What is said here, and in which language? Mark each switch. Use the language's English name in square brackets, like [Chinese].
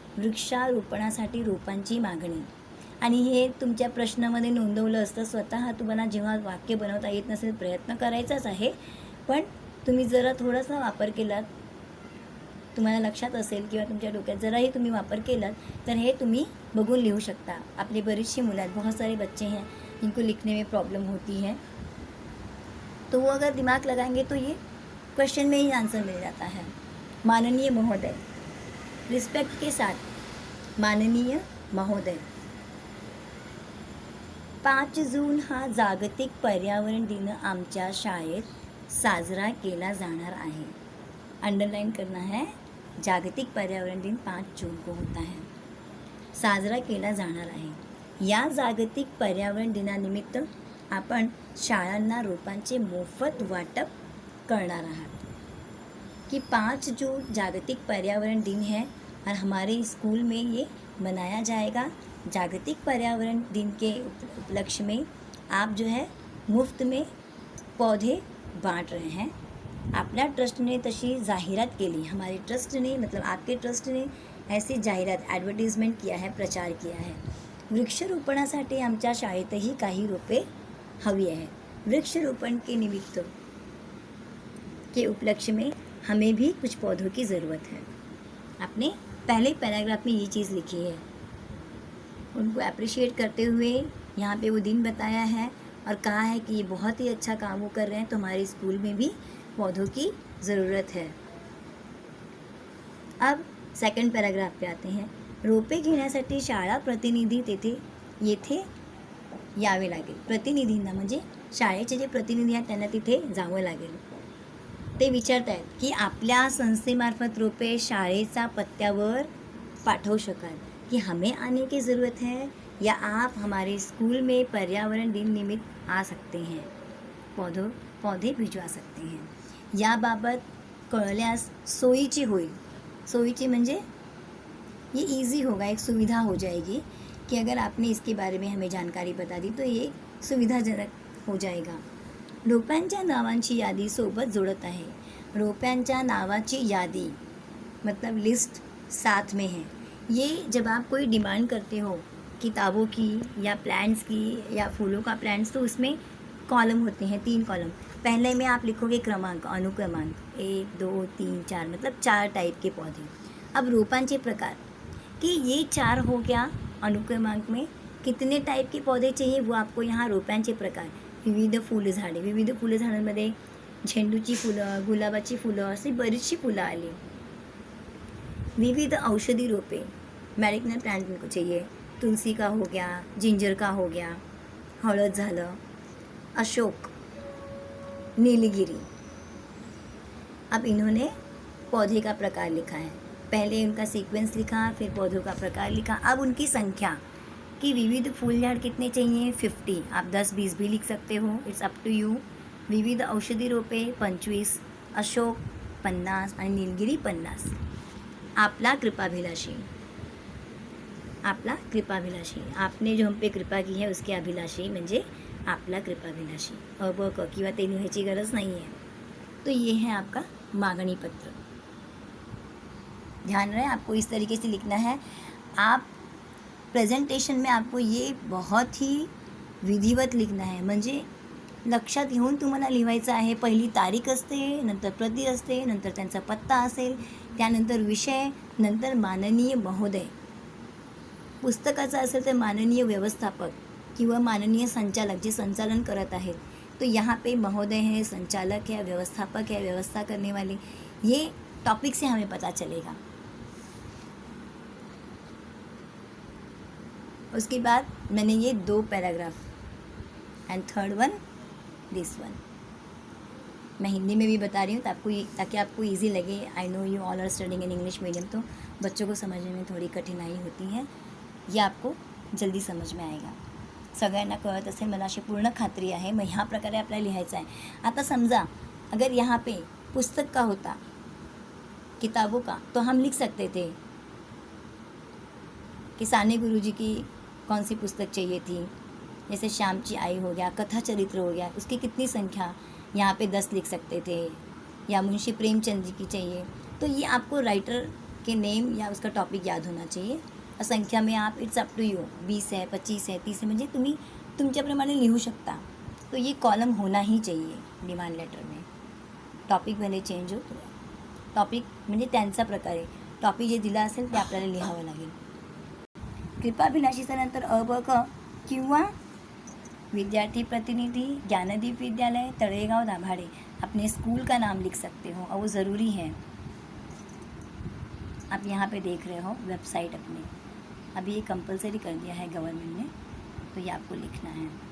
[Marathi] वृक्षारोपणासाठी रोपांची मागणी. आणि हे तुमच्या प्रश्नामध्ये नोंदवलं असतं. स्वतः तुम्हाला जेव्हा वाक्य बनवता येत नसेल प्रयत्न करायचाच आहे, पण तुम्ही जरा थोडासा वापर केलात, तुम्हाला लक्षात असेल किंवा तुमच्या डोक्यात जराही तुम्ही वापर केलात तर हे तुम्ही बघून लिहू शकता. आपली बरीचशी मुलं आहेत, [Hindi] बहुत सारे बच्चे हैं जिनको लिखने में प्रॉब्लम होती है, तो वो अगर दिमाग लगाएंगे तो ये क्वेश्चन में ही आंसर मिल जाता है. [Marathi] माननीय महोदय, [Hindi] रिस्पेक्ट के साथ [Marathi] माननीय महोदय, 5 जून हा जागतिक पर्यावरण दिन आमच्या शाळेत साजरा केला जाणार आहे. [Hindi] अंडरलाइन करना है, जागतिक पर्यावरण दिन 5 जून को होता है, [Marathi] साजरा केला जाणार आहे. या जागतिक पर्यावरण दिनानिमित्त आपण शाळांना रोपांचे मोफत वाटप करणार आहात. [Hindi] कि 5 जून जागतिक पर्यावरण दिन है और हमारे स्कूल में ये मनाया जाएगा. जागतिक पर्यावरण दिन के उपलक्ष्य में आप जो है मुफ्त में पौधे बांट रहे हैं. [Marathi] आपल्या ट्रस्टने तशी जाहिरात केली, [Hindi] हमारे ट्रस्ट ने मतलब आपके ट्रस्ट ने ऐसी जाहिरात ॲडव्हर्टिजमेंट किया है, प्रचार किया है. [Marathi] वृक्षरोपणासाठी आमच्या शाळेतही काही रोपे हवी आहे. [Hindi] वृक्षरोपण के निमित्त के उपलक्ष्य में हमें भी कुछ पौधों की ज़रूरत है. आपने पहले पैराग्राफ में ये चीज़ लिखी है. उनको अप्रिशिएट करते हुए यहाँ पे वो दिन बताया है और कहा है कि ये बहुत ही अच्छा काम वो कर रहे हैं, तो हमारे स्कूल में भी पौधों की ज़रूरत है. अब सेकंड पैराग्राफ पे आते हैं. [Marathi] रोपे घेण्यासाठी शाळा प्रतिनिधी येथे यावे लागेल. प्रतिनिधींना म्हणजे शाळेचे जे प्रतिनिधी आहेत त्यांना तिथे जावं लागेल. ते विचारत आहेत की आपल्या संस्थेमार्फत रोपे शाळेचा पत्त्यावर पाठवू शकाल [Hindi] कि हमें आने की ज़रूरत है या आप हमारे स्कूल में पर्यावरण दिन निमित्त आ सकते हैं, पौधे भिजवा सकते हैं. [Marathi] याबाबत कळल्यास सोयीची होईल. सोयीची म्हणजे [Hindi] ये इजी होगा, एक सुविधा हो जाएगी कि अगर आपने इसके बारे में हमें जानकारी बता दी तो ये सुविधाजनक हो जाएगा. [Marathi] रोप्यांच्या नावांची यादी सोबत जोड़त आहे. रोप्यांच्या नावाची यादी [Hindi] मतलब लिस्ट साथ में है. ये जब आप कोई डिमांड करते हो किताबों की या प्लांट्स की या फूलों का प्लांट्स, तो उसमें कॉलम होते हैं, 3 कॉलम. पहले में आप लिखोगे क्रमांक, अनुक्रमांक 1, 2, 3, 4 मतलब 4 टाइप के पौधे. अब रोपांचे प्रकार कि ये 4 हो गया. अनुक्रमांक में कितने टाइप के पौधे चाहिए वो आपको यहाँ रोपांचे प्रकार. [Marathi] विविध फुलझाडे, विविध फुलझाडांमध्ये झेंडूची फुलं, गुलाबाची फुलं, अशी बरीचशी फुलं आली. विविध औषधी रोपे, [Hindi] मेडिसिनल प्लांट इनको चाहिए. तुलसी का हो गया, जिंजर का हो गया, [Marathi] हळद झालं, [Hindi] अशोक, नीलगिरी. अब इन्होंने पौधे का प्रकार लिखा है. पहले उनका सीक्वेंस लिखा, फिर पौधों का प्रकार लिखा. अब उनकी संख्या कि विविध फूल झाड़ कितने चाहिए, 50. आप 10-20 भी लिख सकते हो, [English] It's up to you. [Marathi] विविध औषधी रोपे 25, अशोक 50 आणि नीलगिरी 50. आपला कृपाभिलाषी, आपला कृपाभिलाषी, [Hindi] आपने जो हम पे कृपा की है उसके अभिलाषी [Marathi] म्हणजे आपला कृपाभिलाषी. ब क किंवा ते लिहायची गरज [Hindi] नहीं है. तो ये है आपका मांगनी पत्र. ध्यान रहे आपको इस तरीके से लिखना है. आप प्रेजेंटेशन में आपको ये बहुत ही विधिवत लिखना है, [Marathi] म्हणजे लक्षात घेऊन तुम्हाला लिहायचं आहे. पहिली तारीख असते, नंतर प्रति असते, नंतर त्यांचा पत्ता असेल, त्यानंतर विषय, नंतर माननीय महोदय. पुस्तकाचं असेल तर माननीय व्यवस्थापक किंवा माननीय संचालक जे संचालन करत आहेत. [Hindi] तो यहाँ पे महोदय है, संचालक है, व्यवस्थापक है, व्यवस्था करने वाले. ये टॉपिक से हमें पता चलेगा. उसके बाद मैंने ये 2 paragraph [English] And third one this one. [Hindi] मैं हिंदी में भी बता रही हूँ ताकि आपको इजी लगे। [English] I know you all are studying in English medium, [Hindi] तो बच्चों को समझने में थोडी कठिनाई होती है, ये आपको जल्दी समज में आएगा। [Marathi] सगळ्यांना कळत असेल मला अशी पूर्ण खात्री आहे। मग ह्या प्रकारे आपल्याला लिहायचं आहे। आता समजा [Hindi] अगर यहाँ पे पुस्तक का होता, किताबों का, तो हम लिख सकते थे कि साने गुरुजी की कौन सी पुस्तक चाहिए थी, जैसे श्यामची आई हो गया, कथा चरित्र हो गया, उसकी कितनी संख्या, यहाँ पे 10 लिख सकते थे, या मुंशी प्रेमचंद जी की चाहिए। तो ये आपको राइटर के नेम या उसका टॉपिक याद होना चाहिए। और संख्या में आप [English] it's up to you, [Hindi] 20 है, 25 है, 30 है, [Marathi] म्हणजे तुम्ही तुमच्याप्रमाणे लिहू शकता। [Hindi] तो ये कॉलम होना ही चाहिए डिमांड लेटर में। टॉपिक भले चेंज हो, [Marathi] टॉपिक म्हणजे त्यांचा प्रकार आहे, टॉपिक जे दिला असेल ते आपल्याला लिहावं लागेल। कृपाभिलाषीचा नंतर अ ब क किंवा [Hindi] विद्यार्थी प्रतिनिधि ज्ञानदीप विद्यालय तळेगाव दाभाडे, अपने स्कूल का नाम लिख सकते हो और वो ज़रूरी है। आप यहाँ पे देख रहे हो वेबसाइट अपने, अभी ये कंपलसरी कर दिया है गवर्नमेंट ने, तो ये आपको लिखना है।